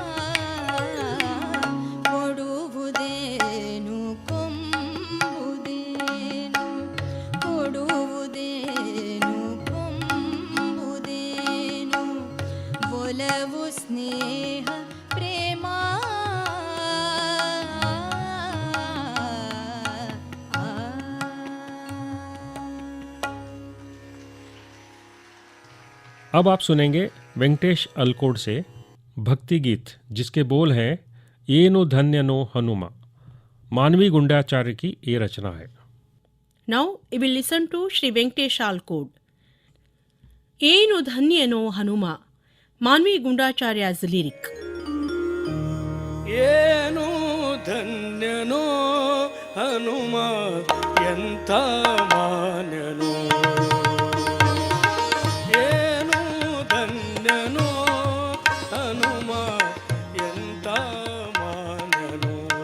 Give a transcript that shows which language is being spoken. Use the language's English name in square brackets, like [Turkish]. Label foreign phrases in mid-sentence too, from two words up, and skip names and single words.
[Kannada] ಕೊಡುವುದೇನು ಕೊಂಬುದೇನು ಕೊಡುವುದೇನು ಕೊಂಬುದೇನು ಒಲವು ಸ್ನೇಹ ಪ್ರೇಮ [Hindi] अब आप सुनेंगे वेंकटेश अलकोड से भक्ति गीत जिसके बोल हैं येनु धन्य नो हनुमा। मानवी गुंडाचार्य की ये रचना है। [English] Now we will listen to Sri Venkatesh Alkod. [Kannada] ಏನು ಧನ್ಯನೋ ಹನುಮ, ಮಾನ್ವಿ ಗುಂಡಾಚಾರ್ಯ's lyric. ಏನು ಧನ್ಯನೋ ಹನುಮ ಎಂಥ ಮಾನ್ಯನೋ ಏನು ಧನ್ಯನೋ ಹನುಮ ಎಂಥ ಮಾನ್ಯನೋ